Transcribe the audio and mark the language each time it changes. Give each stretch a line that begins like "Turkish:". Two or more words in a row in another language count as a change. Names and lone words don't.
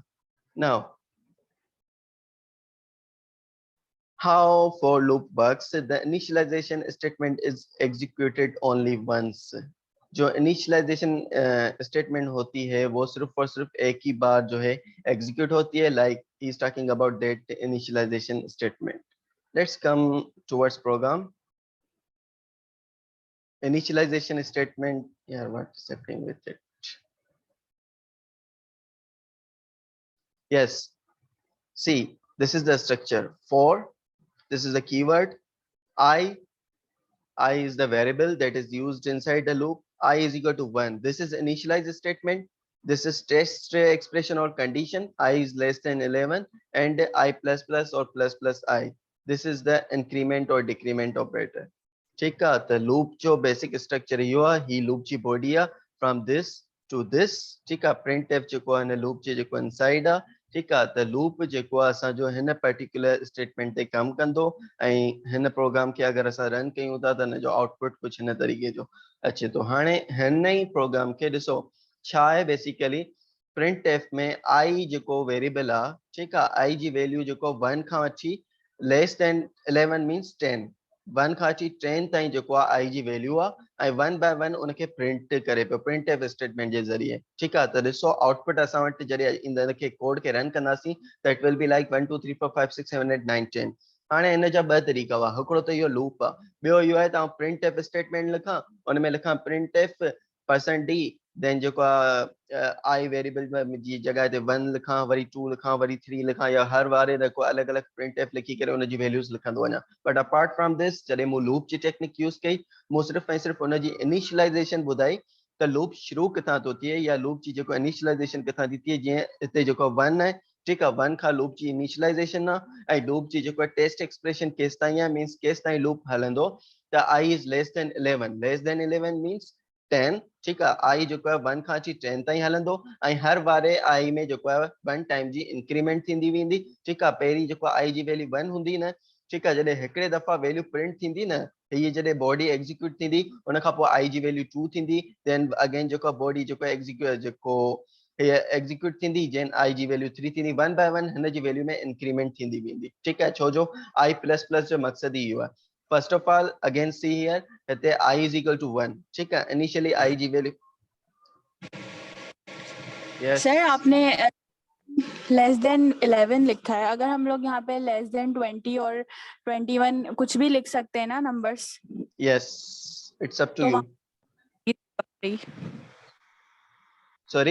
English: Now how for loop works, the initialization statement is executed only once.
Hindi: जो
English: initialization statement
Hindi: होती है वो सिर्फ और सिर्फ एक ही बार जो है एग्जीक्यूट होती है,
English: like he is talking about that initialization statement. let's come towards program. Initialization statement, yeah, what's happening with it? Yes, see, this is the structure. For, this is the keyword. I is the variable that is used inside the loop. I is equal to 1. This is initialize statement. This is test expression or condition. I is less than 11 and I plus plus or plus plus I. This is the increment or decrement operator.
Hindi: ठीक है,
Sindhi: तो लूप जो
English: basic structure
Sindhi: इहो आहे, ही लूप जी बॉडी आहे
English: from this to this,
Sindhi: ठीक आहे. printf जेको आहे हिन लूप जे जेको इनसाइड आहे, ठीकु आहे. त लूप जेको आहे असांजो हिन
English: particular statement
Sindhi: ते कमु कंदो, ऐं हिन प्रोग्राम खे अगरि असां रन कयूं था त हिन जो आउटपुट कुझु हिन तरीक़े जो अचे थो. हाणे हिन ई प्रोग्राम खे ॾिसो छा आहे बेसिकली. printf में आई जेको वेरिएबल आहे, ठीकु आहे, आई जी वैल्यू जेको 1 खां वठी
English: less than 11 means
Sindhi: 10, 1 खां वठी 10 ताईं जेको आहे आई जी वैल्यू आहे, ऐं 1 बाय 1 उनखे प्रिंट करे पियो printf स्टेटमेंट जे ज़रिए, ठीकु आहे. त ॾिसो आउटपुट असां वटि जॾहिं इन खे कोड खे रन कंदासीं त
English: it will be like
Sindhi: 1 2 3 4 5 6 7 8 9 10. हाणे हिन जा ॿ तरीक़ा हुआ. हिकिड़ो त इहो लूप आहे, ॿियो इहो आहे तव्हां printf स्टेटमेंट लिखां, उन में लिखां printf %d, देन जेको आहे आई वेरिएबल जी जॻह ते 1 लिखां, वरी 2 लिखां, वरी 3 लिखां, या हर वारे जेको अलॻि अलॻि printf लिखी करे उनजी वैल्यूज़ लिखंदो वञा.
English: but apart from this,
Sindhi: जॾहिं मूं लूप जी टेक्निक यूज़ कई, मूं सिर्फ़ु ऐं सिर्फ़ु उनजी इनिशियलाइजेशन ॿुधाई त लूप शुरू किथां थो थिए, या लूप जी जेको इनिशियलाइजेशन किथां थी थिए. जीअं हिते जेको 1 आहे, ठीकु आहे, 1 खां लूप जी इनिशियलाइजेशन आहे, ऐं लूप जी जेको
English: test expression
Sindhi: केस ताईं आहे, मीन्स केस ताईं लूप हलंदो.
English: त I is less than 11, less than 11 means 10,
Sindhi: ठीकु आहे. आई जेको आहे 1 खां अची 10 ताईं हलंदो, ऐं हर वारे आई में जेको आहे 1 टाइम जी इंक्रीमेंट थींदी वेंदी, ठीकु आहे. पहिरीं जेको आई जी वैल्यू 1 हूंदी न, ठीकु आहे, जॾहिं हिकिड़े दफ़ा वैल्यू प्रिंट थींदी न, हीअ जॾहिं
English: body execute
Sindhi: थींदी, उन खां पोइ आई जी वैल्यू 2 थींदी,
English: then again
Sindhi: जेको बॉडी जेको एग्जीक्यूट थींदी, जेन आई जी वैल्यू 3 थींदी, 1 बाय 1 हिन जी वैल्यू में इंक्रीमेंट थींदी वेंदी, ठीकु आहे. छो जो
English: I plus plus
Sindhi: जो मक़सदु ई इहो आहे.
English: first of all again see here, हिते I is equal to 1,
Sindhi: ठीकु आहे. इनिशियली आई जी वैल्यू, यस
Hindi: सर आपने
English: less than 11
Hindi: लिखा है, अगर हम लोग यहाँ पे
English: less than 20
Hindi: और 21 कुछ भी लिख सकते हैं ना नंबर्स.
English: yes, it's up to
Hindi: तो
English: you. sorry,